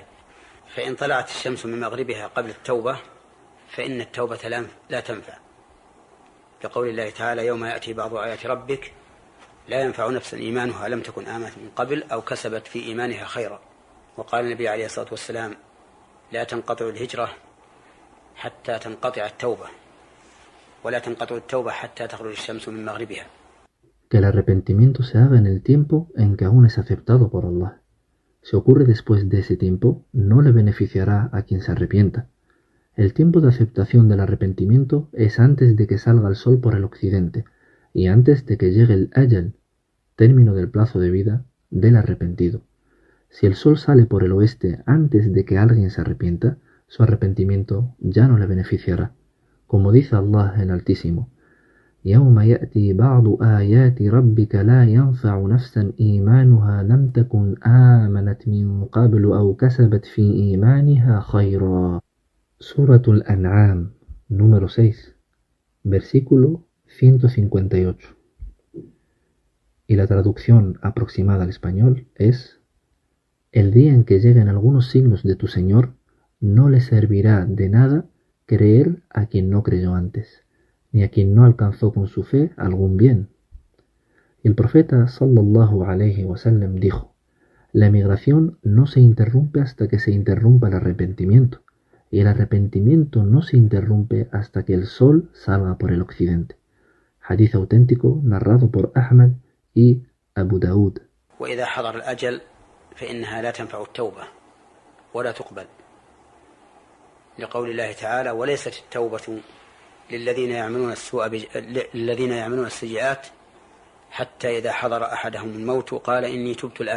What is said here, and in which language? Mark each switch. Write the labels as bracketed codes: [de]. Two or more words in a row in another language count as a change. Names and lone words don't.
[ar] فإن طلعت الشمس من مغربها قبل التوبة فإن التوبة لا تنفع، لقول الله تعالى: يوم يأتي بعض آيات ربك لا ينفع نفسا إيمانها لم تكن آمنت من قبل أو كسبت في إيمانها خيرا. وقال النبي عليه الصلاة والسلام: لا تنقطع الهجرة حتى تنقطع التوبة ولا تنقطع التوبة حتى تخرج الشمس من مغربها. [es] Que el arrepentimiento se haga en el tiempo en que aún es aceptado por Allah. Si ocurre después de ese tiempo, no le beneficiará a quien se arrepienta. El tiempo de aceptación del arrepentimiento es antes de que salga el sol por el occidente y antes de que llegue el ajal, término del plazo de vida del arrepentido. Si el sol sale por el oeste antes de que alguien se arrepienta, su arrepentimiento ya no le beneficiará. Como dice Allah el Altísimo: يوم يأتي بعض آيات ربك لا ينفع نفسا إيمانها لم تكن آمنت من قبل أو كسبت في إيمانها خيرا. Suratul An'am, número 6, versículo 158. Y la traducción aproximada al español es: el día en que lleguen algunos signos de tu Señor, no le servirá de nada creer a quien no creyó antes, ni a quien no alcanzó con su fe algún bien. Y el profeta [ar] صلى الله عليه وسلم [es] dijo: la emigración no se interrumpe hasta que se interrumpa el arrepentimiento, y el arrepentimiento no se interrumpe hasta que el sol salga por el occidente. Hadith auténtico narrado por Ahmad y Abu Daud. [ar] وإذا حضر الأجل فإنها لا تنفع التوبة ولا تقبل، لقول الله تعالى: وليست التوبة للذين يعملون السيئات حتى إذا حضر أحدهم الموت قال إني تبت الآن.